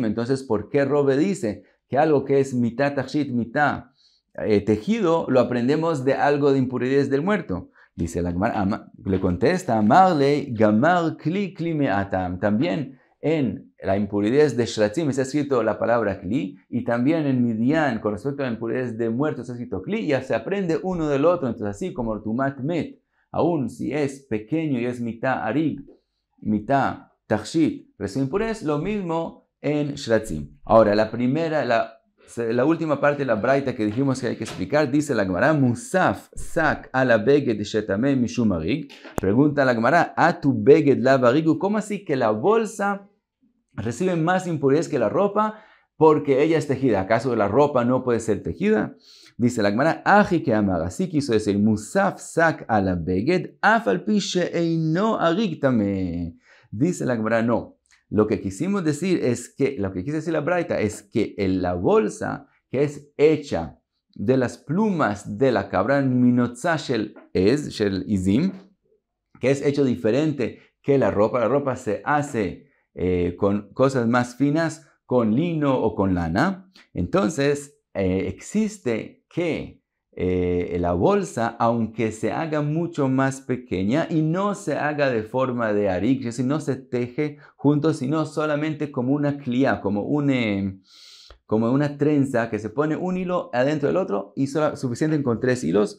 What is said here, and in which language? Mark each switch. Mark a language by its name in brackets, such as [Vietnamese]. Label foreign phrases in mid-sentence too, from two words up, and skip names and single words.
[Spanish] Entonces, ¿por qué Robe dice que algo que es mitad tachit, mitad tejido, lo aprendemos de algo de impurezas del muerto? Dice la Gemara, le contesta, [Hebrew] אמר ליה גמר כלי כלי ממתים, [Spanish] también en la impurez de shratzim está escrito la palabra kli, y también en Midian, con respecto a la impurez de muertos, está escrito kli, ya se aprende uno del otro. Entonces, así como [Hebrew] טומאת מת, [Spanish] aún si es pequeño y es mitad arig, mitad tachshit, recibe impurez, lo mismo en shratzim. Ahora, la última parte de la braita que dijimos que hay que explicar, dice la Gemara, [Hebrew] מוסף שק על בגד שטמא משום אריג. [Spanish] Pregunta la Gemara, [Hebrew] אטו בגד לאו בר אריגה, [Spanish] ¿cómo así que la bolsa recibe más impurezas que la ropa porque ella es tejida? ¿Acaso la ropa no puede ser tejida? Dice la Gemara, [Hebrew] הכי קאמר, [Spanish] así quiso decir, [Hebrew] מוסף שק על בגד אף על פי שאינו אריג טמא. [Spanish] Dice la Gemara, no. Lo que quisimos decir es que, lo que quise decir la braita es que en la bolsa que es hecha de las plumas de la cabra, [Hebrew] מנוצה של עזים, [Spanish] que es hecho diferente que la ropa se hace con cosas más finas, con lino o con lana. Entonces, existe que la bolsa, aunque se haga mucho más pequeña y no se haga de forma de arik, es decir, no se teje juntos, sino solamente como una clia, como una trenza que se pone un hilo adentro del otro y suficiente con 3 hilos.